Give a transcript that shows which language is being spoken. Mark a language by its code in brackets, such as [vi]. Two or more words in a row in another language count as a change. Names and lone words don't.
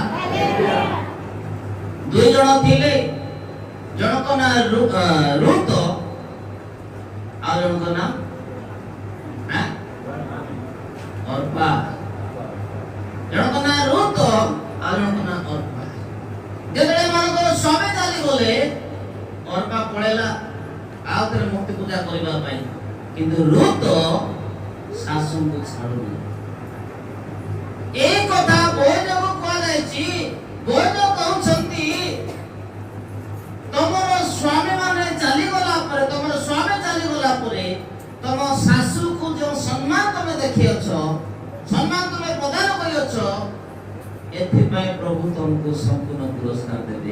[or] ଦୁଇ ଜଣ ଥିଲେ, ଜଣଙ୍କ ନାଁ ରୁତ ଆଉ ଜଣଙ୍କ ନାଁ ଅର୍ପା। ଜଣଙ୍କ ନାଁ ରୁତ ଆଉ ଜଣଙ୍କ ନାଁ ଅର୍ପା। ଯେତେବେଳେ ଏମାନଙ୍କର ସ୍ୱାମୀ ଚାଲିଗଲେ ଅର୍ପା ପଳେଇଲା ଆଉ ଥରେ ମୂର୍ତ୍ତି ପୂଜା କରିବା ପାଇଁ, କିନ୍ତୁ ରୁତ ଶାଶୁଙ୍କୁ ଛାଡୁନି। ଏଇ କଥା ବୈଦିକ କୁହାଯାଇଛି। ବୈଦ କହୁଛନ୍ତି ତମର ସ୍ୱାମୀ ମାନେ ଚାଲିଗଲା ପରେ, ତମର ସ୍ୱାମୀ ଚାଲିଗଲା ପରେ ତମ ଶାଶୁକୁ ଯେଉଁ ସମ୍ମାନ ତମେ ଦେଖିଅଛ, ସମ୍ମାନ ତମେ ପ୍ରଦାନ କରିଅଛ, ଏଥିପାଇଁ ପ୍ରଭୁ ତମକୁ ସମ୍ପୂର୍ଣ୍ଣ ପୁରସ୍କାର ଦେବେ।